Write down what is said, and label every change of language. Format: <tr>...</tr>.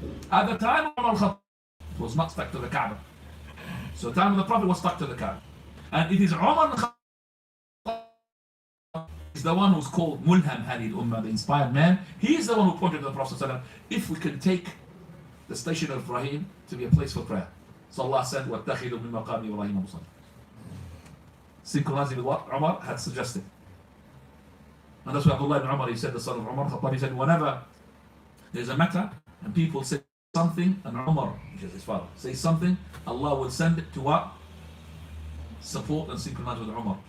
<en>At the time of Al-Khattab, it was not stuck to the Kaaba. So the time of the Prophet was stuck to the Kaaba. And it is Umar is the one who's called Mulham Hadid Ummah, the inspired man. He is the one who pointed to the Prophet, if we can take the station of Ibrahim to be a place for prayer. So Allah said,</en> <ar>وَاتَّخِذُوا مِن مَقَامِ إِبْرَاهِيمَ مُصَلًّى.</ar> <en>Synchronizing with what Umar had suggested. And that's why Abdullah ibn Umar, he said, the son of Umar, Khattab, he said, whenever there's a matter and people say something, and Umar, which is his father, says something, Allah will send it to what? Support and synchronize with Umar.</en>